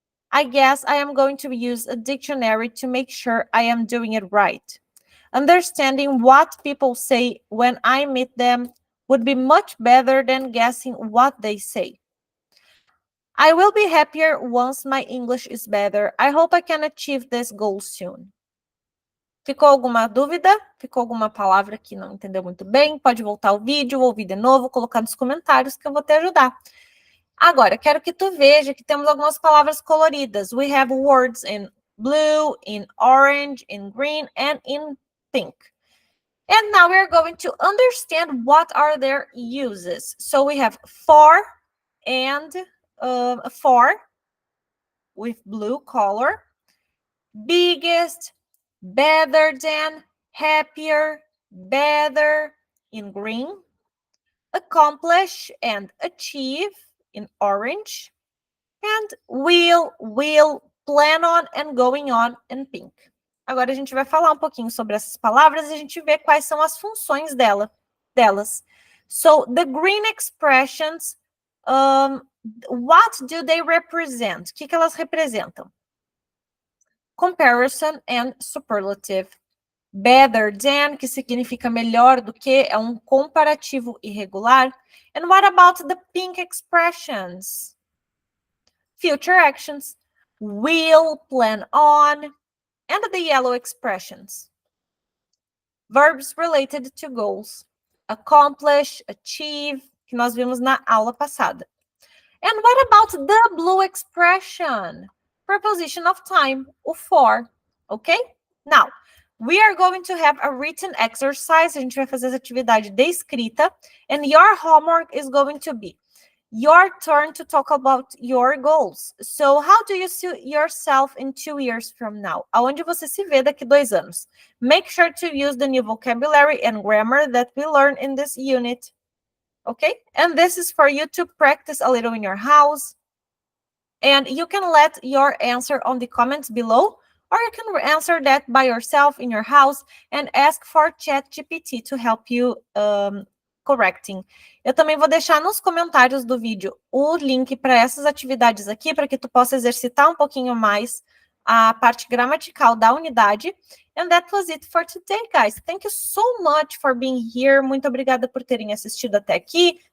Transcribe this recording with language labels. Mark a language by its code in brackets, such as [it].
[en] I guess I am going to use a dictionary to make sure I am doing it right. Understanding what people say when I meet them would be much better than guessing what they say. I will be happier once my English is better. I hope I can achieve this goal soon. [pt] Ficou alguma dúvida? Ficou alguma palavra que não entendeu muito bem? Pode voltar ao vídeo, ouvir de novo, colocar nos comentários que eu vou te ajudar. Agora, quero que tu veja que temos algumas palavras coloridas. [en] We have words in blue, in orange, in green, and in pink. And now we're going to understand what are their uses. So we have for and for with blue color, biggest, better than, happier, better in green, accomplish and achieve in orange, and will, plan on and going on in pink. [pt] Agora a gente vai falar um pouquinho sobre essas palavras e a gente vê quais são as funções delas. [en] So, the green expressions, what do they represent? [pt] O que elas representam? [en] Comparison and superlative. [pt] Better than, que significa melhor do que, é um comparativo irregular. [en] And what about the pink expressions? Future actions. Will, plan on. And the yellow expressions. Verbs related to goals. [pt] Accomplish, achieve, que nós vimos na aula passada. [en] And what about the blue expression? Preposition of time, o for, okay? Now, we are going to have a written exercise. [pt] A gente vai fazer essa atividade de escrita. [en] And your homework is going to be your turn to talk about your goals. So, how do you see yourself in 2 years from now? [pt] Aonde você se vê daqui 2 anos? [en] Make sure to use the new vocabulary and grammar that we learned in this unit. Okay? And this is for you to practice a little in your house. And you can let your answer on the comments below, or you can answer that by yourself in your house and ask for ChatGPT to help you correcting. [pt] Eu também vou deixar nos comentários do vídeo o link para essas atividades aqui, para que tu possa exercitar um pouquinho mais a parte gramatical da unidade. [en] And that was it for today, guys. Thank you so much for being here. [pt] Muito obrigada por terem assistido até aqui.